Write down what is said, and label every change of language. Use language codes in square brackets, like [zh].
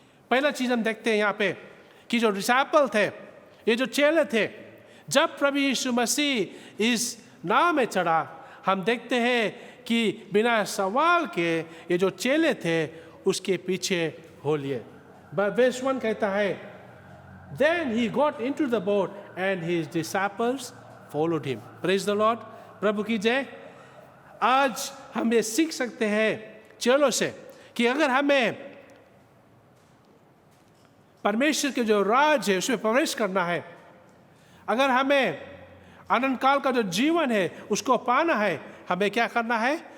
[hi] पहला चीज़ हम देखते हैं यहाँ पे कि जो डिसाइपल थे, ये जो चेले थे, जब प्रभु यीशु मसीह इस नाव में चढ़ा, हम देखते हैं कि बिना सवाल के ये जो चेले थे उसके पीछे हो लिए। वर्स 1 कहता है, [en] Then he got into the boat and his disciples followed him. Praise the Lord. [hi] प्रभु की जय। आज हम ये सीख सकते हैं चेलों से कि अगर हमें परमेश्वर के जो राज है उसमें प्रवेश करना है, अगर हमें अनंत काल का जो जीवन है उसको पाना है, हमें क्या करना है?